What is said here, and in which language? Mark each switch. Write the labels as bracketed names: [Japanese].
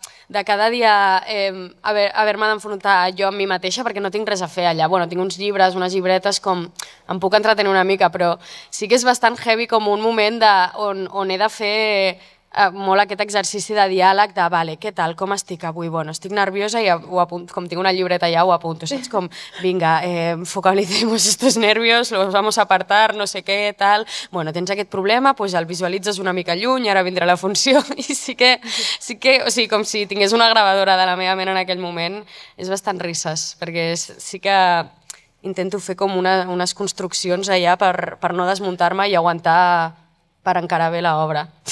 [Catalan] De cada dia haver-me d'enfrontar jo amb mi mateixa perquè no tinc res a fer allà. Bueno, tinc uns llibres, unes llibretes, com em puc entretenir una mica, però sí que és bastant heavy com un moment on he de fer molt aquest exercici de diàleg de, vale, què tal, com estic avui? Bueno, estic nerviosa i ho apunto, com tinc una llibreta ja ho apunto, saps? Com, vinga, [Spanish] focalicemos estos nervios, los vamos a apartar, [Catalan] no sé què, tal. Bueno, tens aquest problema, pues el visualitzes una mica lluny, ara vindrà la funció, i sí que, o sigui, com si tingués una gravadora de la meva ment en aquell moment, és bastant risses, perquè sí que intento fer com unes construccions allà per no desmuntar-me i aguantar per encarar bé l'obra.